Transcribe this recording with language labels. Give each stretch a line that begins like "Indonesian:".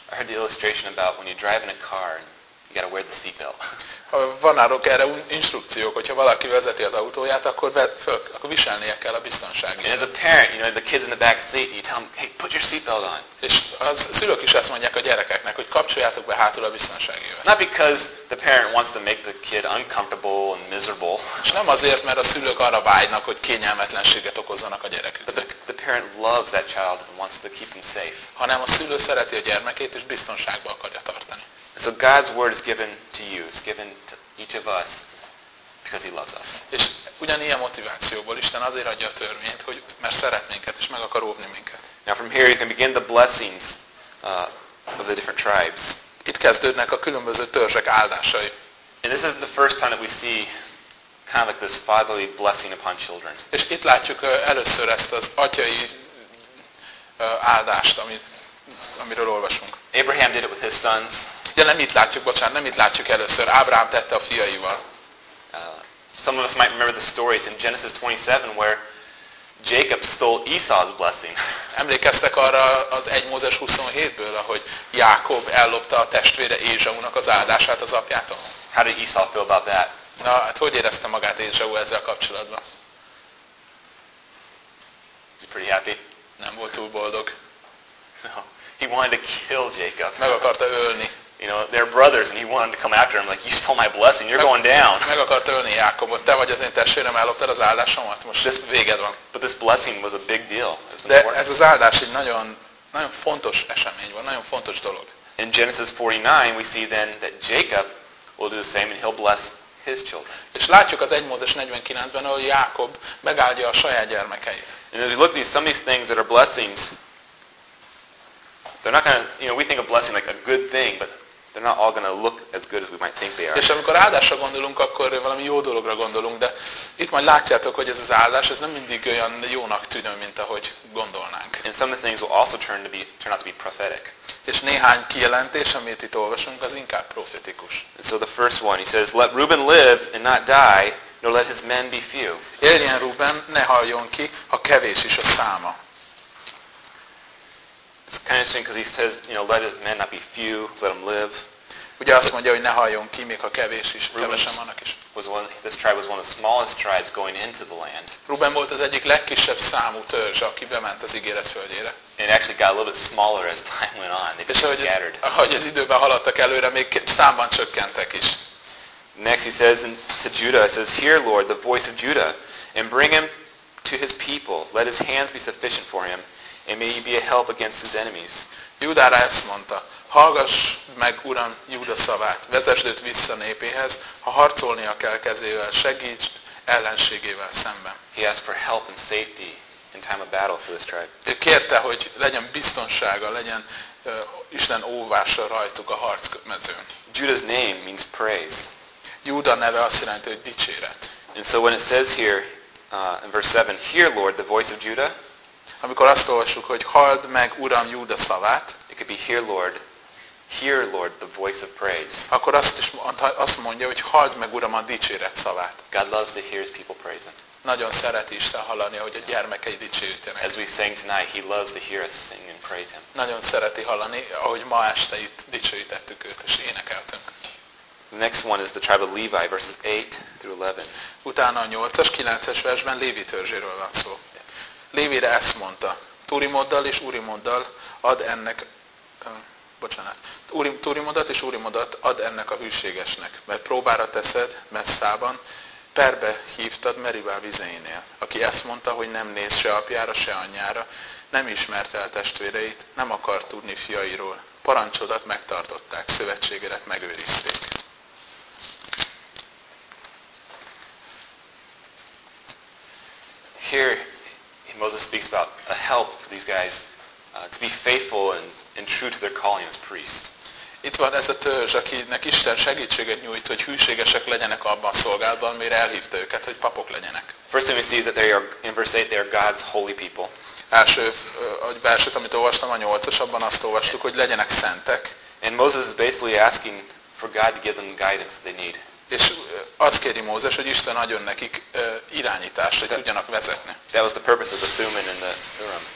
English: I heard the illustration about when you drive in a car and you gotta wear the seatbelt.
Hungarian: Van arról erre instrukciók, hogyha valaki vezeti az autóját, akkor viselnie kell a biztonsági.
English: And as a parent, you know, the kids in the back seat, you tell them, hey, put your seatbelt on.
Hungarian: És az szülők is ezt mondják a gyerekeknek, hogy kapcsoljátok be hátul a biztonsági övet.
English: Not because the parent wants to make the kid uncomfortable and miserable.
Hungarian: És nem azért, mert a szülők arra vágynak, hogy kényelmetlenséget okozzanak a gyereküknek.
English: But the parent loves that child and wants to keep him safe.
Hungarian: Hanem a szülő szereti a gyermekét és biztonságban akarja tartani.
English: So God's word is given to you, it's given to each of us because he loves us.
Hungarian: És ugyanilyen motivációból Isten azért adja a törvényt, hogy mert szeret minket és meg akar óvni minket.
English: Now from here you can begin the blessings of the different tribes.
Hungarian: Itt kezdődnek a különböző törzsek áldásai.
English: And this is the first time that we see kind of like this fatherly blessing upon children.
Hungarian: És itt látjuk először ezt az atyai áldást, amiről olvasunk.
English: Abraham did it with his sons.
Hungarian: De nem itt látjuk először. Ábrám tette a fiaival.
English: Some of us might remember the stories in Genesis 27 where Jacob stole Esau's blessing.
Hungarian: Emlékeztek arra az 1 Mózes 27-ből, ahogy Jákob ellopta a testvére Ézsaúnak az áldását az apjától?
English: How did Esau feel about that?
Hungarian: Na, hát hogy érezte magát Ézsaú ezzel kapcsolatban?
English: Is he pretty happy?
Hungarian: Nem volt túl boldog.
English: No, he wanted to kill Jacob.
Hungarian: Meg akarta ölni.
English: You know, they're brothers and he wanted to come after him like you stole my blessing, you're going down.
Hungarian: Meg akart ölni Jákobot, te vagy az én testvérem, elloptad az áldásomat, most this, véged van.
English: But this blessing was a big deal.
Hungarian: De ez az áldás egy nagyon, nagyon fontos esemény volt, nagyon fontos dolog.
English: In Genesis 49 we see then that Jacob will do the same and he'll bless his children.
Hungarian: És látjuk az 1 Mózes 49-ben, ahol Jákob megáldja a saját gyermekeit.
English: And as you look at these, some of these things that are blessings, they're not gonna, you know, we think of blessing like a good thing, but They're not all going to look as good as we might think they are.
Hungarian: És amikor áldásra gondolunk, akkor valami jó dologra gondolunk, de itt majd látjátok, hogy ez az áldás, ez nem mindig olyan jónak tűnő, mint ahogy gondolnánk.
English: And some of the things will also turn out to be prophetic.
Hungarian: És néhány kijelentés, amit itt olvasunk, az inkább profetikus.
English: So the first one, he says, let Reuben live and not die, nor let his men be few.
Hungarian: Éljen Reuben, ne haljon ki, ha kevés is a száma.
English: It's kind of interesting because he says, you know, let his men not be few, let them live.
Hungarian: Ugye azt mondja, hogy ne haljon ki, még ha kevés is, kevesen vannak is.
English: This tribe was one of the smallest tribes going into the land.
Hungarian: Reuben volt az egyik legkisebb számú törzs, aki bement az ígéret földjére.
English: And actually got a little bit smaller as time went on. They became scattered.
Hungarian: Ahogy az időben haladtak előre, még számban csökkentek is.
English: Next he says to Judah, he says, hear, Lord, the voice of Judah, and bring him to his people. Let his hands be sufficient for him, and may he be a help against his enemies.
Hungarian: Judára ezt mondta, hallgass meg, Uram, Júda szavát, vezesd őt vissza népéhez, ha harcolnia kell kezével, segíts ellenségével szemben.
English: He asked for help and safety in time of battle for this tribe.
Hungarian: Ő kérte, hogy legyen biztonsága, legyen Isten óvása rajtuk a harc mezőn.
English: Judah's name means praise.
Hungarian: Júda neve azt jelenti, hogy dicséret.
English: And so when it says here, in verse 7, hear, Lord, the voice of Judah.
Hungarian: Amikor azt olvassuk, hogy halld meg, Uram, Júda szavát.
English: It could be hear, Lord, the voice of praise.
Hungarian: Akkor azt mondja, hogy halld meg, Uram, a dicséret szavát.
English: God loves to hear his people praising.
Hungarian: Nagyon szereti Isten hallani, hogy a gyermekei dicsérítenek.
English: As we sang tonight, he loves to hear us sing and praise him.
Hungarian: Nagyon szereti hallani, ahogy ma este itt dicsőítettük őt, és énekeltünk.
English: The next one is the tribe of Levi, verses 8 through 11.
Hungarian: Utána a 8-as, 9-es versben Lévi törzséről van szó. Lévire ezt mondta, Túrimoddal és Úrimoddal ad ennek, bocsánat, Túrimodat és Úrimodat ad ennek a hűségesnek, mert próbára teszed Messzában, perbe hívtad Meribá vizeinél, aki ezt mondta, hogy nem néz se apjára, se anyjára, nem ismert el testvéreit, nem akar tudni fiairól. Parancsodat megtartották, szövetségedet megőrizték.
English: Here Moses speaks about a help for these guys to be faithful and true to their calling as priests.
Hungarian: Itt van ez a törzs, akinek Isten segítséget nyújt, hogy hűségesek legyenek abban a szolgálatban, amire elhívta őket, hogy papok legyenek.
English: First thing we see is that they are, in verse 8, they are God's holy people.
Hungarian: Első verset, amit olvastam a 8-as, abban azt olvastuk, hogy legyenek szentek.
English: And Moses is basically asking for God to give them guidance that they need.
Hungarian: És azt kéri Mózes, hogy Isten adjon nekik irányítást, hogy tudjanak vezetni.
English: That was the purpose of the Thummim and the Urim.